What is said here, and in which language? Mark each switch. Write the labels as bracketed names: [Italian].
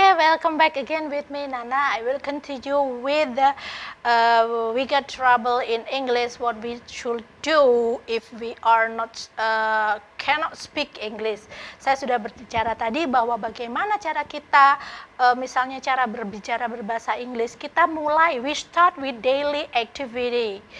[English] Welcome back again with me, Nana. I will continue with we get trouble in English, what we should do if we are not cannot speak English. [Indonesian] Saya sudah berbicara tadi bahwa bagaimana cara kita misalnya cara berbicara berbahasa Inggris. Kita mulai, [English] we start with daily activity.